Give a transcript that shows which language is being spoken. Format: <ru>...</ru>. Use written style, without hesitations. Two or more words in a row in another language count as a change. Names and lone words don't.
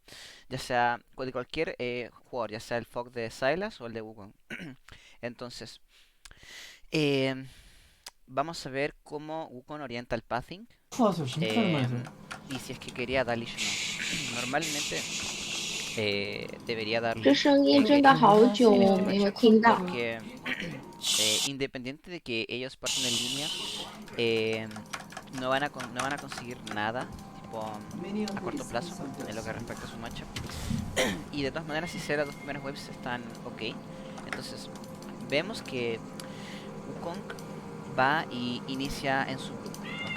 <es>Ya sea de cualquier jugador, ya sea el fog de Sylas o el de Wukong. Entonces, eh, vamos a ver cómo Wukong orienta el pathing</es> <ko>하세요. 진짜 오랜만이세요.</ko> <es>y si es que quería darle o no. Normalmente debería</es> <zh>这</zh> <es>darle</es> <zh>声音真的</zh> <es>Keria</es> <zh>好</zh> <es>en</es> <zh>久</zh> <es>este</es> <zh>没有</zh> <es>matchup</es> <zh>听到。</zh> <es>porque independiente de que ellos partan en línea, eh, no van a conseguir nada tipo a corto plazo en lo que respecta a su matchup. Y de todas maneras, si las dos primeras waves están ok, entonces vemos que Wukong va y inicia en su blue, ¿ok?</es>